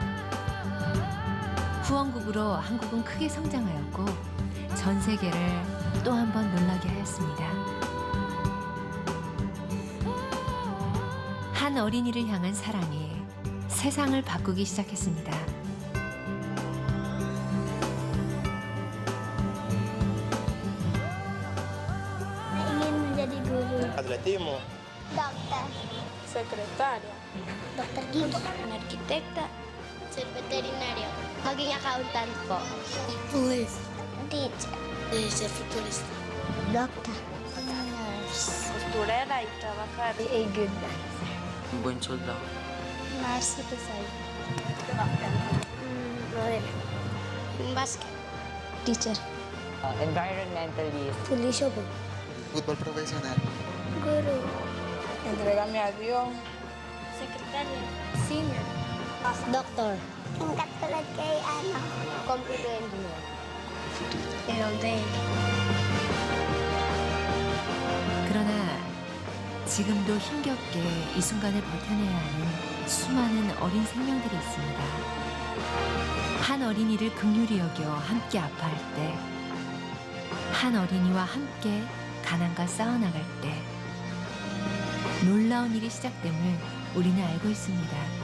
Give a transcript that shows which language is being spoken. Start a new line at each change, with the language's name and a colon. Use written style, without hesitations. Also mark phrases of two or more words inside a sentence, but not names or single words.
Korean: 후원국으로 한국은 크게 성장하였고 전 세계를 또 한 번 놀라게 하였습니다. 한 어린이를 향한 사랑이 세상을 바꾸기 시작했습니다.
Indonesian: Ingin menjadi guru.
Spanish: Atletivo.
Indonesian: Dokter.
Spanish: Secretaria.
Indonesian: Dokter gigi. Arkitekta.
Spanish: Ser veterinario.
Filipino: Maging accountant po.
English: Police. Teacher.
Spanish: Ser futurista. Dokter. Nurse. Costurera y trabajar.
English: Be a good nurse.
Spanish: Un buen soldado.
English: Nurse Pesay. Modelo. Basket. Teacher. Environmentalist.
Filipino: Police po.
Spanish: Fútbol profesional.
Indonesian: Guru.
Spanish: Entrégame a Dios. Secretaria.
English: Singer. Doctor.
Filipino: Yung katulad kay
English: computer engineer. LD.
Korean: 그러나 지금도 힘겹게 이 순간을 버텨내야 하는 수많은 어린 생명들이 있습니다. 한 어린이를 긍휼히 여겨 함께 아파할 때, 한 어린이와 함께 가난과 싸워나갈 때 놀라운 일이 시작됨을 우리는 알고 있습니다.